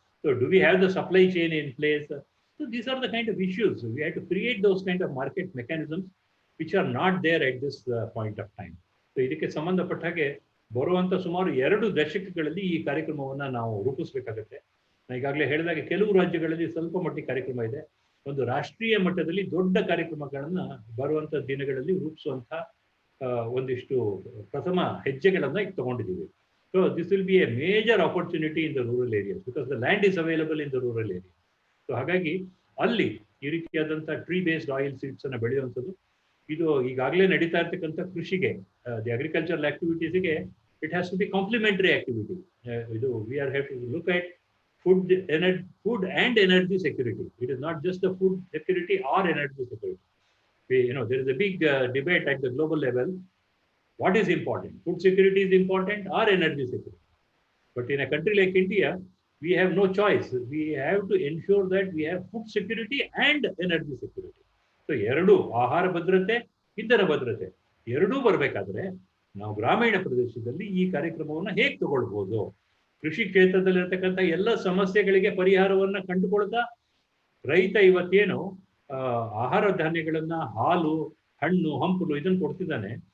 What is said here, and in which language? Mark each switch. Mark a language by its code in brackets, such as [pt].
[en] So do we have the supply chain in place? So these are the kind of issues. We have to create those kind of market mechanisms which are not there at this point of time. [kn] So ಇದಕ್ಕೆ ಸಂಬಂಧಪಟ್ಟ ಹಾಗೆ ಬರುವಂತ ಸುಮಾರು 2 ದಶಕಗಳಲ್ಲಿ ಈ ಕಾರ್ಯಕ್ರಮವನ್ನ ನಾವು ರೂಪಿಸಬೇಕಾಗುತ್ತೆ. ನಾನು ಈಗಾಗಲೇ ಹೇಳಿದಾಗ ಕೆಲವು ರಾಜ್ಯಗಳಲ್ಲಿ ಸ್ವಲ್ಪ ಮಟ್ಟಿಗೆ ಕಾರ್ಯಕ್ರಮ ಇದೆ. ಒಂದು ರಾಷ್ಟ್ರೀಯ ಮಟ್ಟದಲ್ಲಿ ದೊಡ್ಡ ಕಾರ್ಯಕ್ರಮಗಳನ್ನ ಬರುವಂತ ದಿನಗಳಲ್ಲಿ ರೂಪಿಸುವಂತ ಒಂದಿಷ್ಟು ಪ್ರಥಮ ಹೆಜ್ಜೆಗಳನ್ನ ಈಗ ತಗೊಂಡಿದ್ದೀವಿ. [en] So this will be a major opportunity in the rural areas because the land is available in the rural area. [kn] So ಹಾಗಾಗಿ ಅಲ್ಲಿ ಈ ರೀತಿಯಾದಂಥ ಟ್ರೀ ಬೇಸ್ಡ್ ಆಯಿಲ್ ಸೀಡ್ಸ್ ಅನ್ನ ಬೆಳೆಯುವಂಥದ್ದು ಇದು ಈಗಾಗಲೇ ನಡೀತಾ ಇರ್ತಕ್ಕಂಥ ಕೃಷಿಗೆ, the agricultural ಆಕ್ಟಿವಿಟೀಸ್ಗೆ [en] It has to be complementary activity. ಇದು we are have to look at food and energy security. It is not just the food security or energy security. There is a big debate at the global level. What is important? Food security is important or energy security? But in a country like India, we have no choice. We have to ensure that we have food security and energy security. [kn] So, ಎರಡು ಆಹಾರ ಭದ್ರತೆ, ಇಂಧನ ಭದ್ರತೆ ಎರಡೂ ಬರಬೇಕಾದ್ರೆ ನಾವು ಗ್ರಾಮೀಣ ಪ್ರದೇಶದಲ್ಲಿ ಈ ಕಾರ್ಯಕ್ರಮವನ್ನು ಹೇಗೆ ತಗೊಳ್ಬಹುದು? ಕೃಷಿ ಕ್ಷೇತ್ರದಲ್ಲಿರ್ತಕ್ಕಂಥ ಎಲ್ಲ ಸಮಸ್ಯೆಗಳಿಗೆ ಪರಿಹಾರವನ್ನ ಕಂಡುಕೊಳ್ತಾ ರೈತ ಇವತ್ತೇನು ಆಹಾರ ಧಾನ್ಯಗಳನ್ನ, ಹಾಲು, ಹಣ್ಣು, ಹಂಪಲು ಇದನ್ನು ಕೊಡ್ತಿದ್ದಾನೆ.